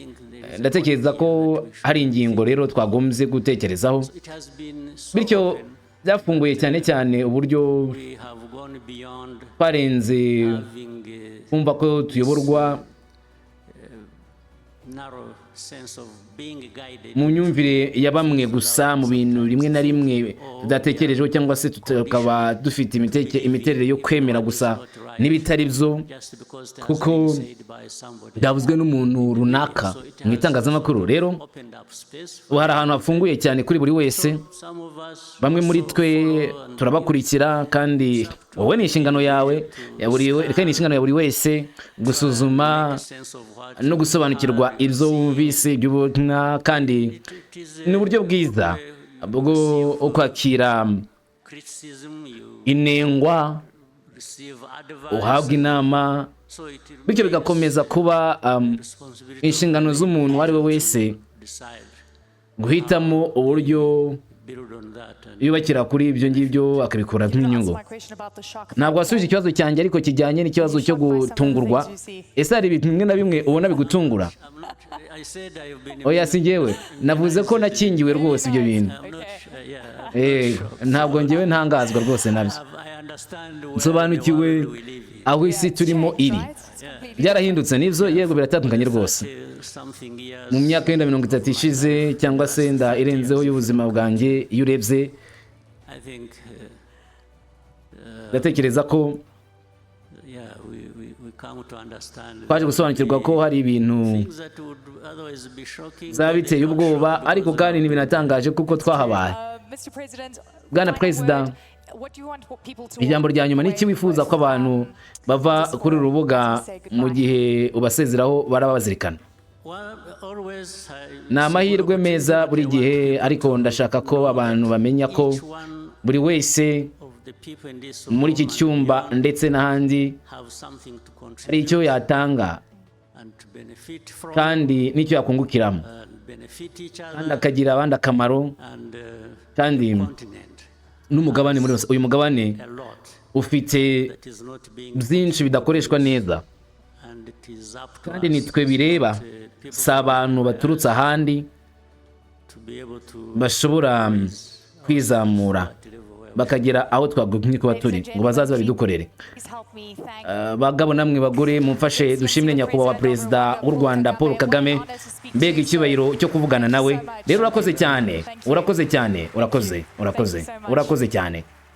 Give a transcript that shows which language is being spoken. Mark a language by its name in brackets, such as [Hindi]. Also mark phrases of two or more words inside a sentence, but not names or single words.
[Kinyarwanda] Ndatekereza ko hari ingingo rero twagombye gutekerezaho, bityo byafunguye cyane cyane uburyo twarenze kumva ko tuyoborwa [English] being guided [Kinyarwanda] mu myumvire ya bamwe gusa mu bintu rimwe na rimwe tudatekerejeho cyangwa se tukaba dufite imiterere yo kwemera gusa n'ibitari byo [English] just because it has [Kinyarwanda] kuko [English] been said by somebody. [Kinyarwanda] byavuzwe n'umuntu runaka mu itangazamakuru. Rero [English] Opened up space. [Kinyarwanda] ubu hari ahantu hafunguye cyane kuri buri wese. [English] Some of us [Kinyarwanda] Bamwe muri [English] also [Kinyarwanda] twe [English] follow and [Kinyarwanda] turabakurikira kandi wowe ni inshingano yawe kandi ni inshingano ya buri wese gusuzuma [English] sense of what [Kinyarwanda] no gusobanukirwa ibyo wumvise iby'ubutumwa, kandi [English] it is [Kinyarwanda] ni uburyo bwiza bwo kwakira [English] criticism, you [Kinyarwanda] inengwa, [English] receive advice. [Kinyarwanda] uhabwa inama, [English] So it [Kinyarwanda] bityo bigakomeza kuba [English] responsibility [Kinyarwanda] inshingano z'umuntu uwo ari we wese [English] decide, [Kinyarwanda] guhitamo uburyo [English] build on that, and [Kinyarwanda] yubakira kuri ibyo ngibyo akabikuramo inyungu. Ntabwo wasubije ikibazo cyanjye ariko kijyanye n'ikibazo cyo gutungurwa. Ese hari ibintu bimwe na bimwe ubona bigutungura? [English] I'm not. I said I've been. [Kinyarwanda] Oya si njyewe navuze ko nakingiwe rwose ibyo bintu. [English] I'm not. Yeah. [Kinyarwanda] Ntabwo njyewe ntangazwa rwose nabyo. [English] I understand where [Kinyarwanda] Nsobanukiwe [English] the world we live in. [Kinyarwanda] aho isi turimo iri. Byarahindutse nibyo, yego biratandukanye rwose. [English] Something years. [Kinyarwanda] Mu myaka yenda 30 ishize cyangwa se yenda irenzeho y'ubuzima bwanjye, iyo urebye [English] I think. [Kinyarwanda] ndatekereza ko [English] Yeah, we come to understand [Kinyarwanda] twaje gusobanukirwa ko hari ibintu [English] things that would otherwise be shocking. [Kinyarwanda] zaba biteye ubwoba, ariko kandi ntibinatangaje kuko twahabaye. Bwana Perezida, ijambo rya nyuma ni iki wifuza ko abantu bava kuri uru rubuga mu gihe ubasezeraho baraba bazirikana? [English] Well, always [Kinyarwanda] Ni amahirwe meza buri gihe, ariko ndashaka ko abantu bamenya ko [English] each one [Kinyarwanda] buri wese [English] of the people in this [Kinyarwanda] muri iki [English] room [Kinyarwanda] cyumba ndetse n'ahandi [English] have something to [Kinyarwanda] hari [English] contribute [Kinyarwanda] icyo yatanga [English] and to benefit from [Kinyarwanda] kandi n'icyo yakungukiramo, [English] and benefit each [Kinyarwanda] kandi [English] other [Kinyarwanda] akagira abandi akamaro, [English] and [Kinyarwanda] kandi [English] continent [Kinyarwanda] n'umugabane muri uyu mugabane [English] a lot [Kinyarwanda] ufite [English] that is not being [Kinyarwanda] byinshi bidakoreshwa neza, [English] and it is up to [Kinyarwanda] kandi [English] us [Kinyarwanda] nitwe bireba, [English] people [Kinyarwanda] si abantu baturutse ahandi [English] to be able to [Kinyarwanda] bashobora kwizamura [English] at level where [Kinyarwanda] bakagera aho twagumye kuba turi ngo bazaze babidukorere. Bagabo namwe bagore, mumfashe dushimire nyakubahwa perezida w'u Rwanda Paul Kagame, mbega icyubahiro cyo kuvugana nawe. Rero urakoze cyane, urakoze cyane, urakoze cyane.